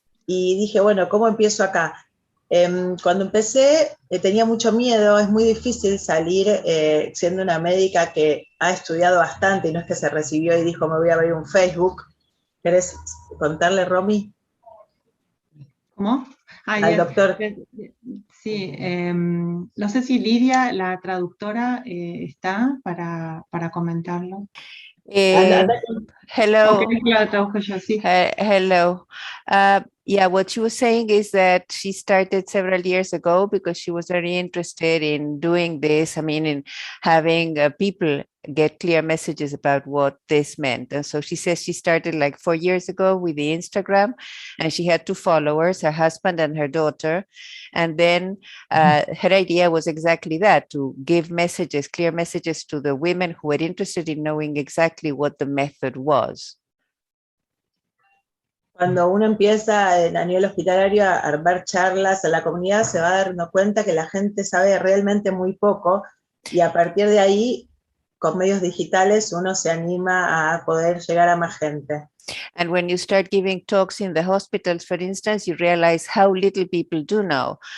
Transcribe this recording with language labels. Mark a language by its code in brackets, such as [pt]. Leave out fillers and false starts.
[es] Y dije, bueno, ¿cómo empiezo acá? Cuando empecé tenía mucho miedo, es muy difícil salir siendo una médica que ha estudiado bastante y no es que se recibió y dijo, me voy a abrir un Facebook. ¿Querés contarle, Romy? ¿Cómo? Al doctor. Sí, no sé si Lidia, la traductora, está para comentarlo. [en] Hello. Okay, hello. Yeah, what she was saying is that she started several years ago because she was very interested in doing this. I mean, in having people get clear messages about what this meant. And so she says she started like 4 years ago with the Instagram, and she had 2 followers, her husband and her daughter. And then her idea was exactly that, to give messages, clear messages to the women who were interested in knowing exactly what the method was. [es] Cuando uno empieza a nivel hospitalario a armar charlas en la comunidad, se va dando cuenta que la gente sabe realmente muy poco, y a partir de ahí, con medios digitales, uno se anima a poder llegar a más gente. [en] And when you start giving talks in the hospitals, for instance, you realize how little people do know.